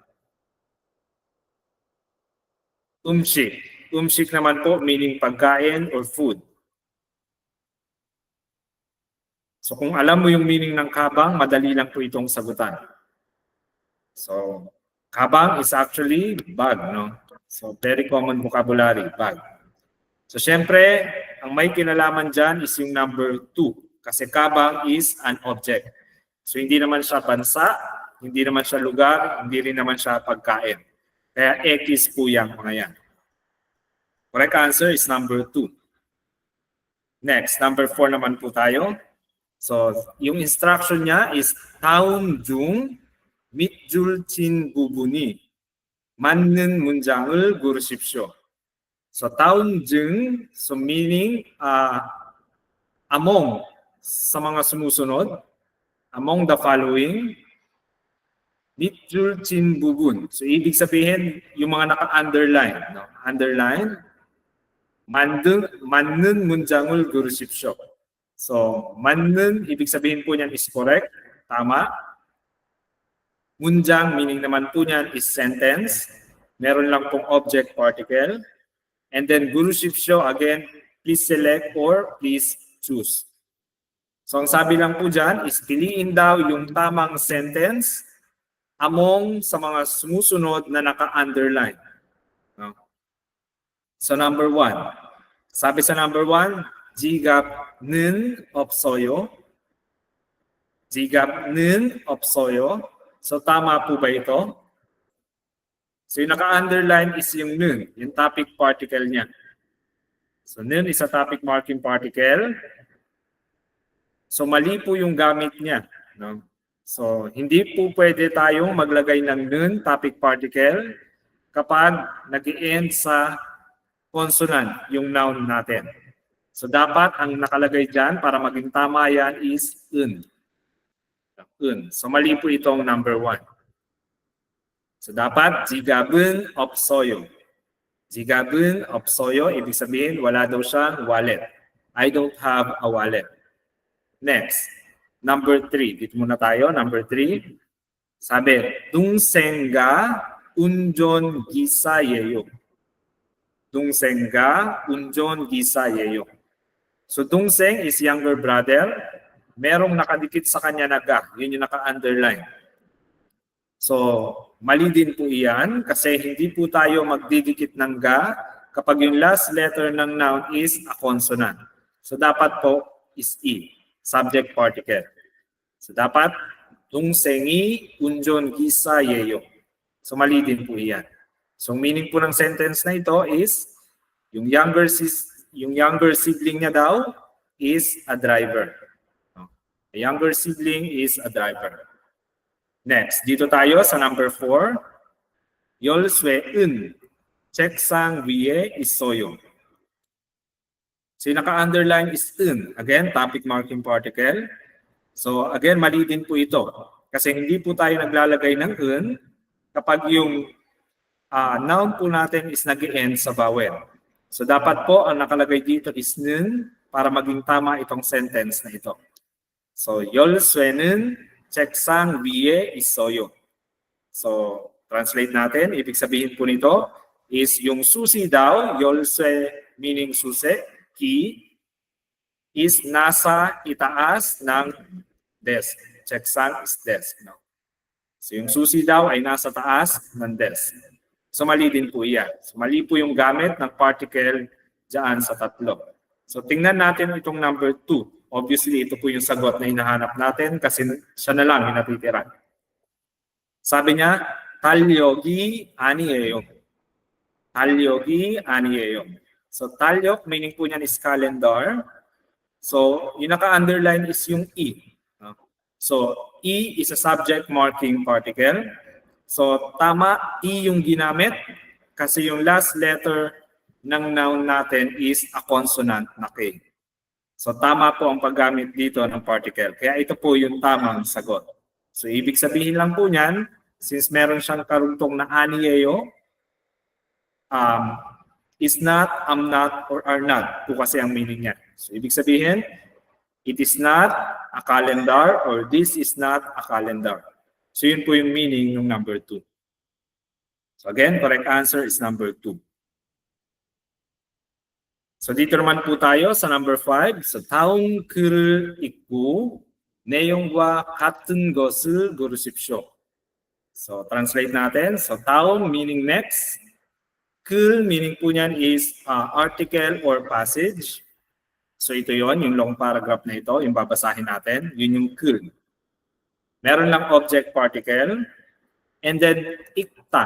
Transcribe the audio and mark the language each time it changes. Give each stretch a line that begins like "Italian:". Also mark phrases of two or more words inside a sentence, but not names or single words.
Korean: Umshik.
Filipino: Umshik naman po, meaning pagkain
English: or food.
Filipino: So kung alam mo yung meaning ng kabang, madali lang po itong sagutan.
English: So, kabang is actually bag, no? So, very common vocabulary, bag. So,
Filipino: syempre, ang may kinalaman dyan is yung number 2.
English: Kasi kabang is an object. So,
Filipino: hindi naman siya bansa, hindi naman siya lugar, hindi rin naman siya pagkain. Kaya X po yan, mga yan.
English: Correct answer is number 2.
Filipino: Next, number 4 naman po tayo.
Korean: So,
Filipino: yung instruction niya is
Korean: 다음 중 밑줄 친 부분이 맞는 문장을 고르십시오. So, 다음 중,
English: so meaning among
Filipino: sa mga sumusunod,
English: among the following,
Korean: 밑줄 친 부분.
Filipino: So, ibig sabihin, yung mga naka-underline. No?
Korean: Underline, 맞는 문장을 고르십시오. So, 맞는,
Filipino: ibig sabihin po niyan
English: is correct,
Filipino: tama. Munjang, meaning naman po niyan
English: is sentence.
Filipino: Meron lang pong
English: object particle. And then, gurusipsyo, again, please select or please choose. So,
Filipino: ang sabi lang po dyan is piliin daw yung tamang
English: sentence among
Filipino: sa mga sumusunod na naka-underline.
English: No? So, number 1.
Filipino: Sabi sa number 1,
Korean: 지갑은 없어요. 지갑은 없어요.
Filipino: So, tama po ba ito? So, yung naka-underline is yung nun, yung
English: topic particle
Filipino: niya.
English: So, nun is a topic marking particle. So,
Filipino: mali po yung gamit niya. No? So, hindi po pwede tayong maglagay ng nun,
English: topic particle,
Filipino: kapag nag-i-end sa consonant, yung noun natin. So, dapat ang nakalagay dyan para maging tama yan is un. Un. So, mali po itong number 1. So, dapat
Korean: 지갑은 없어요. 지갑은 없어요.
Filipino: Ibig sabihin, wala daw siyang wallet.
English: I don't have a wallet. Next, number 3.
Filipino: Dito muna tayo, number 3. Sabi,
Korean: 동생과 운전기사예요. 동생과 운전기사예요.
English: So, 동생 is younger brother.
Filipino: Merong nakadikit sa kanya na ga. Yun yung naka-underline. So, mali din po iyan kasi hindi po tayo magdidikit ng ga kapag yung
English: last letter
Filipino: ng noun
English: is a consonant.
Filipino: So, dapat po
English: is E, subject particle. So,
Korean: dapat 동생이 운전기사예요.
Filipino: So, mali din po iyan. So, meaning po ng sentence na ito is yung
English: younger sibling
Filipino: niya daw
English: is a driver. A younger sibling is a driver. Next,
Filipino: dito tayo sa number 4.
Korean: 열쇠은 책상 위에 있어요.
Filipino: So, yung naka-underline is un.
English: Again, topic marking particle. So, again,
Filipino: mali din po ito. Kasi hindi po tayo naglalagay ng un kapag yung noun po natin is nag-end sa vowel. So, dapat po ang nakalagay dito is nun para maging tama itong sentence na ito. So,
Korean: 열쇠는 책상 위에 있어요.
Filipino: So, translate natin. Ibig sabihin po nito is yung susi daw, 열쇠 meaning susi, key, is nasa itaas ng desk.
English: 책상 is desk. No?
Filipino: So, yung susi daw ay nasa taas ng desk. So, mali din po iyan. So, mali po yung gamit ng particle dyan sa tatlo. So, tingnan natin itong number 2. Obviously, ito po yung sagot na hinahanap natin kasi siya na lang yung natitira. Sabi niya,
Korean: 달력이 아니에요. 달력이 아니에요. So, 달력,
Filipino: meaning po niyan
English: is calendar.
Filipino: So, yung naka-underline is yung E.
English: So, E is a subject marking particle. So,
Filipino: tama, E yung ginamit kasi yung
English: last letter
Filipino: ng noun natin
English: is a consonant
Filipino: na K. So, tama po ang paggamit dito ng particle. Kaya ito po yung tamang sagot. So, ibig sabihin lang po niyan, since meron siyang karuntong na aniyeyo,
English: is not, am not, or are not
Filipino: po kasi ang meaning niya. So, ibig sabihin,
English: It is not a calendar or this is not a calendar.
Filipino: So yun po yung meaning ng number 2.
English: So again, correct answer is number 2.
Filipino: So dito naman po tayo sa number 5.
Korean: So 다음 글을 읽고 내용과 같은 것을 고르십시오.
Filipino: So translate natin. So 다음
English: meaning next.
Filipino: 글 meaning po niyan
English: is article or passage.
Filipino: So ito yon, yung
English: long paragraph
Filipino: na ito, yung babasahin natin, yun yung 글. Meron lang
English: object particle.
Filipino: And then ikta.